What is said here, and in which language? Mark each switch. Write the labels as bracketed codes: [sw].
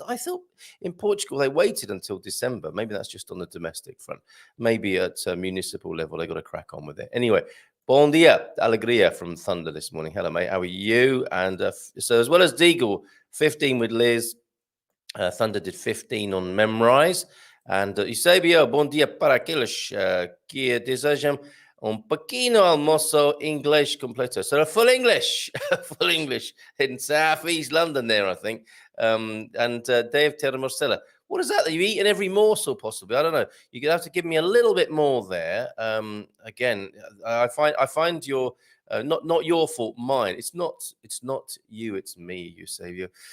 [en] I thought in Portugal they waited until December. Maybe that's just on the domestic front. Maybe at municipal level they got to crack on with it. Anyway, [pt] bon dia, alegria [en] from Thunder this morning. Hello, mate. How are you? And so as well as Deagle, 15 with Liz. Thunder did 15 on Memrise. [pt] And Eusebio, bom dia para aqueles que desejam pequeno almoço inglês completo. [en] So full English in South East London there, I think. And Dave Terramosella. What is that you eat in every morsel, possibly? I don't know. You're going to have to give me a little bit more there. Again, I find your Not your fault, mine. It's not you, it's me, Eusebio.